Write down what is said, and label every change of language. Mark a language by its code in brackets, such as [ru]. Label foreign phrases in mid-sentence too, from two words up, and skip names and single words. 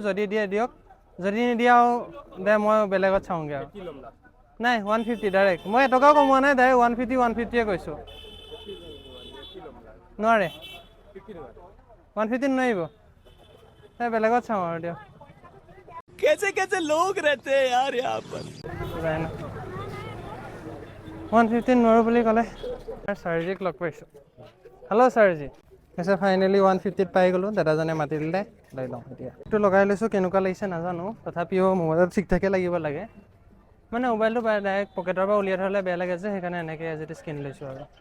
[as] যদি দিয়ে দিয়ক, যদি নিদিয়ে আৰু দে মই বেলেগত চাওঁগৈ আৰু। নাই 150 ডাইৰেক্ট, মই এটকাও কমোৱা নাই, ডাইৰেক্ট 150 কৈছোঁ। নোৱাৰে 150 নোৱাৰিব, এই বেলেগত চাওঁ আৰু দিয়ক। [hi] कैसे कैसे लोग रहते हैं यार यहाँ पर। [as] 150 নোৱাৰোঁ বুলি ক'লে। ছাৰজিক লগ পাইছোঁ। হেল্ল' ছাৰজি। পিছে ফাইনেলি 150 পাই গ'লোঁ, দাদাজনে মাতি দিলে, লৈ লওঁ এতিয়া। এইটো লগাই লৈছোঁ, কেনেকুৱা লাগিছে নাজানো, তথাপিও মোবাইলত ঠিক ঠাকে লাগিব লাগে। মানে মোবাইলটো ডাইৰেক্ট পকেটৰ পৰা উলিয়াই থ'লে বেয়া লাগে যে, সেইকাৰণে এনেকৈ [en] as it is [as] কিনি লৈছোঁ আৰু।